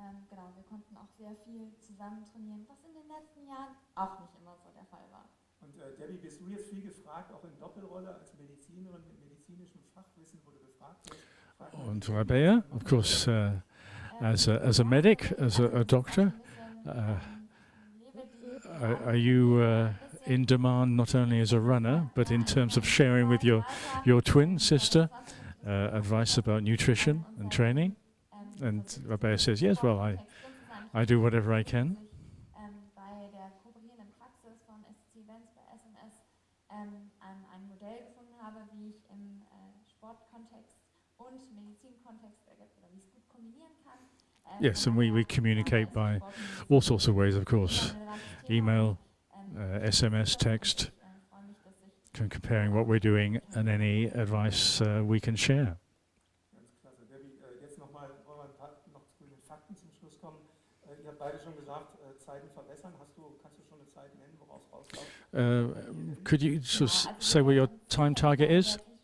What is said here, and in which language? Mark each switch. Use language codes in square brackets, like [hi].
[de] Genau, wir konnten auch sehr viel zusammen trainieren, was in den letzten Jahren auch nicht immer so der Fall war. Und Debbie, bist du jetzt viel gefragt, auch in Doppelrolle als Medizinerin mit medizinischem Fachwissen, wo du gefragt wirst? [en] Und Rabea, of course, as a medic, as a doctor, are you in demand not only as a runner, but in terms of sharing with your twin sister advice about nutrition and training? And Rabea says, yes, well, I do whatever I can. [de] Bei der kooperierenden Praxis von SCC EVENTS bei SMS ein Modell gefunden habe, wie ich im Sportkontext und Medizinkontext oder wie ich es gut kombinieren kann. [en] Yes, and we communicate by all sorts of ways, of course. Email, SMS, text, comparing what we're doing and any advice we can share. [de] Ganz klasse. Debbie, jetzt nochmal, wollen wir noch zu den Fakten zum Schluss kommen. Ihr habt beide schon gesagt, Zeiten verbessern. Kannst du schon eine Zeit nennen, woraus rausläuft? [en] Could you just say what your time target is?